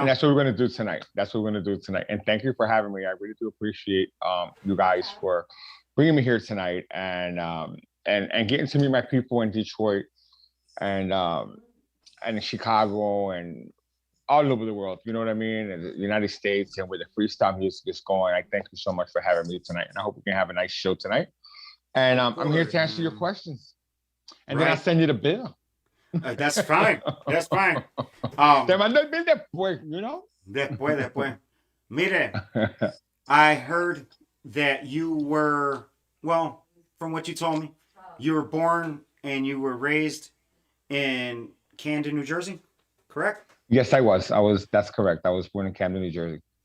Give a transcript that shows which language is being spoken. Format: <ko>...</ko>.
<en>And that's what we're going to do tonight. That's what we're going to do tonight. And thank you for having me. I really do appreciate you guys for bringing me here tonight and getting to meet my people in Detroit and in Chicago and all over the world. You know what I mean? And the United States and where the freestyle music is going. I thank you so much for having me tonight. And I hope we can have a nice show tonight. And I'm here to answer your questions. And then I'll send you the bill. That's fine. That's fine.</en> <es>Te mando el bill después,</es> <en>you know?</en> <es>Después. Mire,</es> <en>I heard that you were, well, from what you told me, you were born and you were raised in Camden, New Jersey, correct? Yes, I was. That's correct. I was born in Camden, New Jersey.</en>